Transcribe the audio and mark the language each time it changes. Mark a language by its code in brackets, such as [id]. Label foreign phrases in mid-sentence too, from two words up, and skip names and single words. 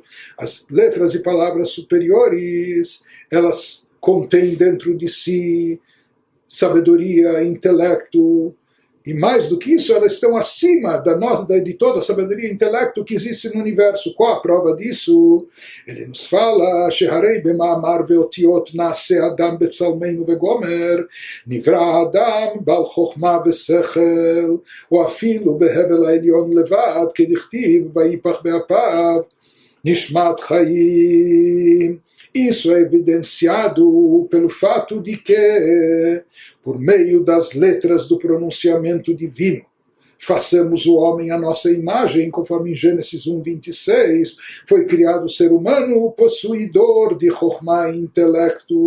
[pt] As letras e palavras superiores, elas contêm dentro de si sabedoria, intelecto, e mais do que isso, elas estão acima de toda a sabedoria e intelecto que existe no universo. Qual a prova disso? Ele nos fala, [he] שהרי במאמר ואותיות נעשה אדם בצלמנו וגו׳ נברא אדם בעל חכמה ושכל או אפילו בהבל העליון לבד כדכתיב ויפח באפיו נשמת חיים. [pt] Isso é evidenciado pelo fato de que, por meio das letras do pronunciamento divino, façamos o homem à nossa imagem, conforme em Gênesis 1:26, foi criado o ser humano possuidor de Chokhmah e intelecto.